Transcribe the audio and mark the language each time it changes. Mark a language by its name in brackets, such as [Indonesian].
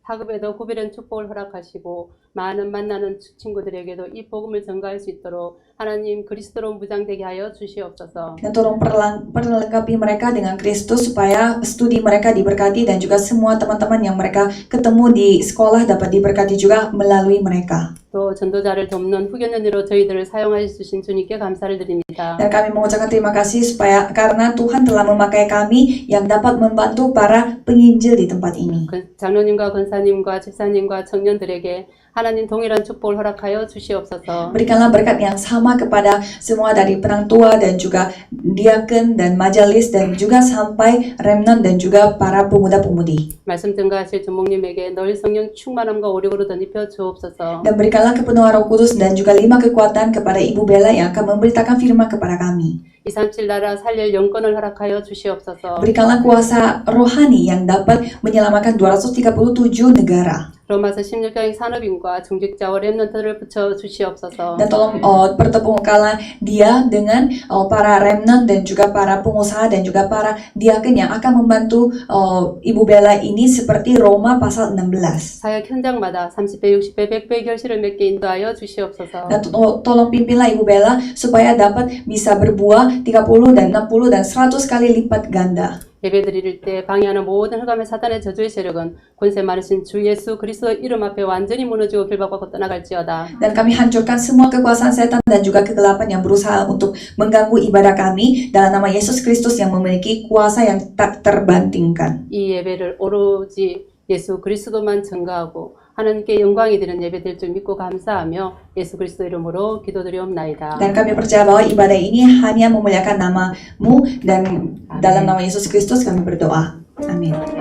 [Korean] 학업에도 구별된 축복을 허락하시고 많은 만나는 친구들에게도 이 복음을 전가할 수 있도록 하나님 그리스도로 무장되게 하여 주시옵소서. [Indonesian] Dan tolong perlengkapi mereka dengan Kristus supaya studi mereka diberkati dan juga semua teman-teman yang mereka ketemu di sekolah dapat diberkati juga melalui mereka. [Korean] 또 전도자를 돕는 후견연으로 저희들을 사용하여 주신 주님께 감사를 드립니다. [Indonesian] Dan kami mengucapkan terima kasih supaya karena Tuhan telah memakai kami yang dapat membantu para penginjil di tempat ini. [Korean] 장로님과 권사님과 집사님과 청년들에게 하나님 동일한 축복을 허락하여 주시옵소서. [Indonesian] Berikanlah berkat yang sama kepada semua dari penang tua dan juga diaken dan majelis dan juga sampai remnant dan juga para pemuda-pemudi. [Korean] 말씀 증가하실 주목님에게 늘 성령 충만함과 오력으로 덧입혀 주옵소서. [Indonesian] Dan berikanlah kepenuhan Roh Kudus dan juga 5 kekuatan kepada Ibu Bella yang akan memberitakan firman kepada kami. [Korean] 237 나라 살릴 영권을 허락하여 주시옵소서. [Indonesian] Berikanlah kuasa rohani yang dapat menyelamatkan 237 negara. [Korean] 로마서 16장의 산업인과 중직자와 렘넌트를 붙여 주시옵소서. [Indonesian] Dan tolong pertemukanlah dia dengan para remnant dan juga para pengusaha dan juga para diaken yang akan membantu Ibu Bella ini seperti Roma pasal 16. [Korean] 사역 현장마다 30배, 60배, 100배 결실을 맺게 인도하여 주시옵소서. [Indonesian] Dan tolong pimpinlah Ibu Bella supaya dapat bisa berbuah 30 dan 60 dan 100 kali lipat ganda. [Korean] 예배 드릴 때 방해하는 모든 흑암의 사탄의 저주의 세력은 권세 많으신 주 예수 그리스도 이름 앞에 완전히 무너지고 길박받고 떠나갈지어다. [Indonesian] Dan kami hancurkan semua kekuasaan setan dan juga kegelapan yang berusaha untuk mengganggu ibadah kami dalam nama Yesus Kristus yang memiliki kuasa yang tak terbandingkan. [Korean] 이 예배를 오로지 예수 그리스도만 증거하고 하나님께 영광이 되는 예배 될 줄 믿고 감사하며 예수 그리스도 이름으로 기도드리옵나이다. [Indonesian] Dan kami percaya bahwa ibadah ini hanya memuliakan nama-Mu dan dalam nama Yesus Kristus kami berdoa. Amin.